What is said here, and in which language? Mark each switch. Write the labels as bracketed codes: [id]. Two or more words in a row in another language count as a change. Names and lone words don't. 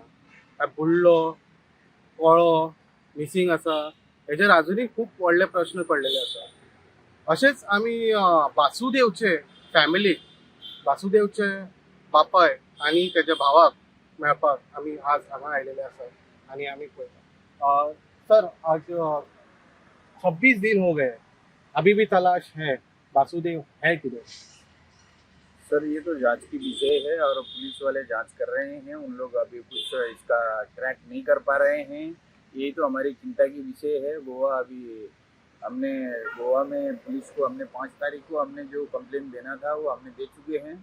[kok] काय बुडलो कोळो मिसिंग आसा हेचेर अजूनही खूब व्हडले प्रश्न पडलेले आसा. अशेंच आमी वासुदेवचे फॅमिलीक वासुदेवचे बापाय आनी तेच्या भावाक मेळपाक आमी आज हांगा आयलेले आसात आनी आमी पळयता. [hi] सर आज 26 दिन हो गए, अभी भी तलाश है. वासुदेव है किधर? सर ये तो जांच की विषय है और पुलिस वाले जांच कर रहे हैं। उन लोग अभी कुछ इसका ट्रैक नहीं कर पा रहे हैं। ये तो हमारी चिंता की विषय है। हमने गोवा में पुलिस को हमने 5 तारीख को हमने जो कंप्लेन देना था वो हमने दे चुके हैं।